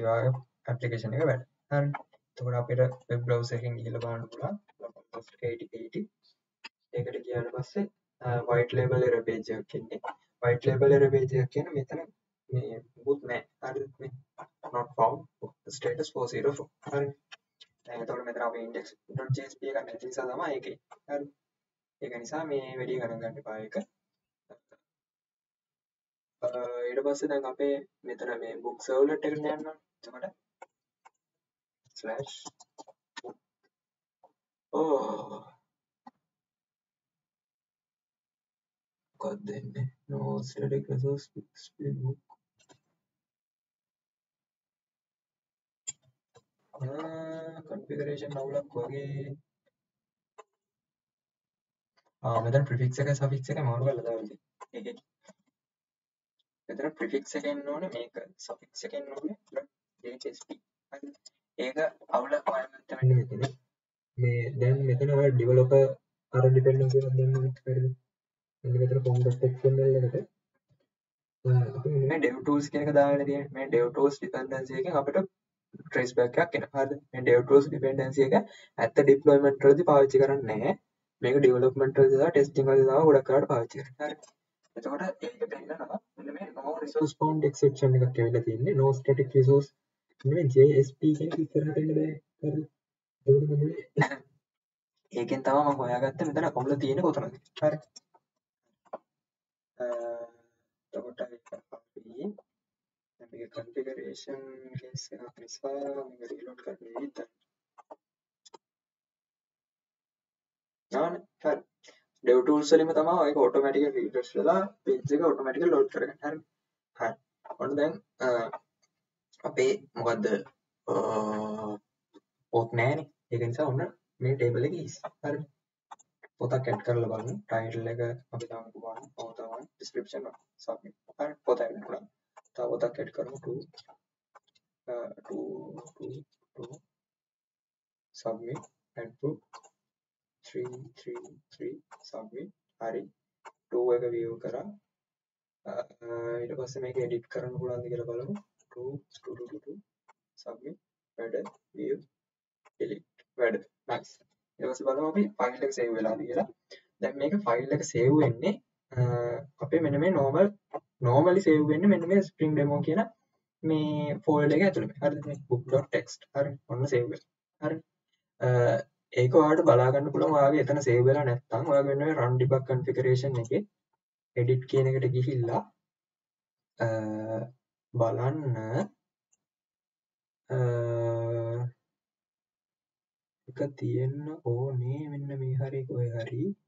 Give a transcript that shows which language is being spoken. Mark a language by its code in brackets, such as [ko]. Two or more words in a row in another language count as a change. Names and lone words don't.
[si] ඔයාගේ application එක වැඩ. හරි. එතකොට අපිට [en] web browser [si] එකෙන් ගිහලා බලන්න පුළුවන්. 8080 ඒකට ගියාට පස්සේ [en] white label error page [si] එකක් එන්නේ. [en] white label error page [si] එකක් කියන මෙතන මේ මුකුත් නැහැ. හරිද? [en] මේ not found status 404. [si] හරි. එතකොට මෙතන අපි index.jsp එකක් නැති නිසා තමයි ඒකේ. හරි. ඒක නිසා මේ වැඩි ගණන් ගන්න එපා ඒක. ඊට පස්සේ දැන් අපේ මෙතන මේ [en] book servlet [si] එකට යන්න ඕනේ. එතකොට slash මොකක්ද දෙන්නේ? [en] no static resource split book configuration අවුලක් වගේ. [si] මෙතන prefix එක suffix එක මාරු කරලා දාලා තියෙනවා. ඒකේ මෙතන prefix එක එන්න ඕනේ මේක suffix එක එන්න ඕනේ hsp. හරි. ඒක අවුලක් වයන්ට වෙන්නේ මෙතන. මේ දැන් මෙතන ඔය developer අර dependency එකක් දෙන්න ඕනේ. හරිද? මෙන්න මෙතන form.xml එකට අපි මේ [en] dev tools [si] කියන එක දාගෙන තියෙන්නේ. මේ [en] dev tools dependency [si] එකෙන් අපිට [en] trace back [si] එකක් එනවා. හරිද? මේ [en] dev tools dependency [si] එක ඇත්ත deployment වලදී පාවිච්චි කරන්නේ නැහැ. මේක development වලදී සහ testing වලදී තමයි ගොඩක් කරලා පාවිච්චි කරන්නේ. හරි. එතකොට ඒක පෙන්නනවා මෙන්න මේ [en] no resource found exception [si] එකක් ඇවිල්ලා තියෙන්නේ. [en] no static resource [si] මේ JSP කියන එක ඉස්සරහට එන්න බෑ. හරිද? ඒකට මෙන්න මේ ඒකෙන් තමයි මම හොයාගත්තේ මෙතන අවුල තියෙන්නේ කොතනද. හරි. එතකොට අපි මේක [en] configuration case [si] එකක් නිසා මේක reload කරන්න විදිහට නානේ. හරි. [en] dev tools [si] වලින්ම තමයි ඒක [en] automatically refresh [si] වෙලා page එක automatically load කරගන්නේ. හරි. හරි. ඔන්න දැන් අපේ මොකද්ද පොත් නැහැනේ. ඒක නිසා ඔන්න මේ table එකේ ඉස්. හරි. පොතක් add කරලා බලමු. title එක අපි දාමුකෝ බලන්න. [en] author one description one submit. [si] හරි. පොත add කරලා. තව පොතක් add කරමු. [en] to submit add book 333 submit. [si] හරි. 2 එක view කරා. ඊට පස්සේ මේක edit කරන්න පුළුවන්ද කියලා බලමු. [en] 2 submit වැඩ view delete වැඩ nice. [si] ඊට පස්සේ බලමු අපි file එක save වෙලාද කියලා. දැන් මේක file එක save වෙන්නේ අපේ මෙන්න මේ normally save වෙන්නේ මෙන්න මේ spring demo කියන මේ folder එක ඇතුළේ. හරිද? මේ book.txt. හරි. ඔන්න save වෙලා. හරි. ඒක ඔයාලට බලා ගන්න පුළුවන් ඔයාගේ එතන save වෙලා නැත්නම් ඔයාගේ වෙන [en] run debug configuration [si] එකේ edit කියන එකට ගිහිල්ලා බලන්න එක තියෙන්න ඕනේ මෙන්න මේ හරි කොහේ හරි